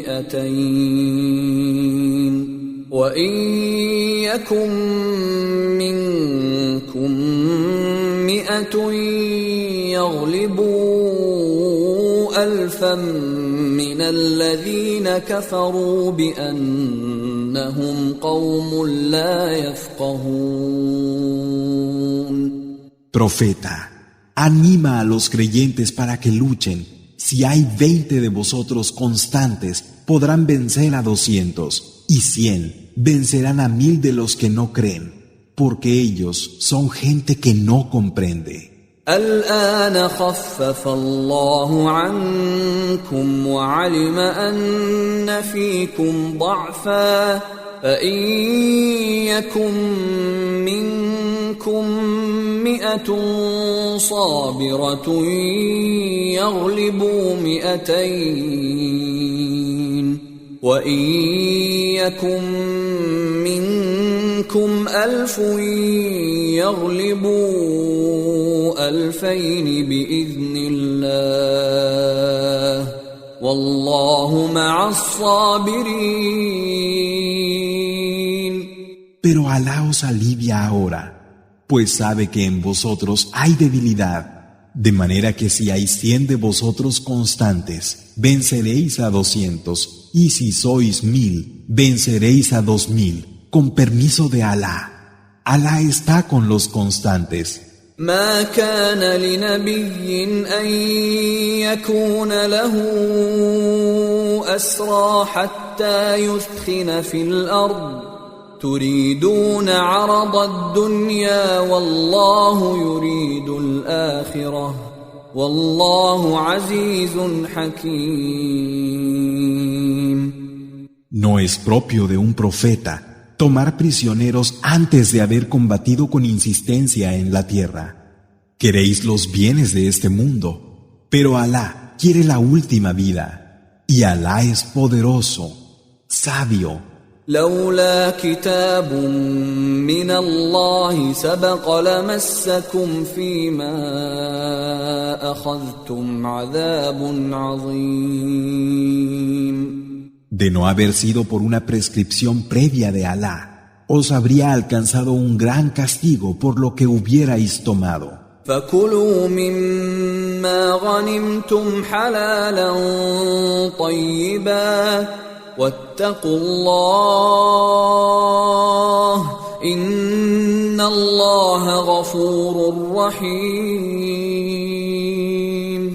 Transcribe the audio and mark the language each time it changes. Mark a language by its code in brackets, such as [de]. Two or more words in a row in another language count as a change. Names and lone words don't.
[ar] 200 وإن يكن منكم 100 يغلبوا 1000 من الذين كفروا بأنهم قوم لا يفقهون. [es] Profeta, anima a los creyentes para que luchen. Si hay 20 de vosotros constantes, podrán vencer a 200, y 100 vencerán a 1000 de los que no creen, porque ellos son gente que no comprende. [ar] الآن خفف الله عنكم وعلم أن فيكم ضعفا فإن يكن منكم 100 صابرة يغلبوا 200 وإن يكن منكم 1000 يغلبوا 2000 بإذن الله والله مع الصابرين. [es] Pero Alá os alivia ahora, pues sabe que en vosotros hay debilidad, de manera que si hay 100 de vosotros constantes, venceréis a 200, y si sois 1000, venceréis a 2000, con permiso de Alá. Alá está con los constantes. [ar] ما كان لنبي أن يكون له أسرى حتى يثخن في الأرض تريدون عرض الدنيا والله يريد الآخرة والله عزيز حكيم. [es] No es propio de un profeta tomar prisioneros antes de haber combatido con insistencia en la tierra. Queréis los bienes de este mundo, pero Alá quiere la última vida, y Alá es poderoso, sabio. [ar] لولا كتاب من الله سبق لمسكم فيما أخذتم عذاب عظيم. [es] De no haber sido por una prescripción previa de Alá, os habría alcanzado un gran castigo por lo que hubierais tomado. [ar] فكلوا مما غنمتم حلالا طيبا واتقوا الله إن الله غفور رحيم.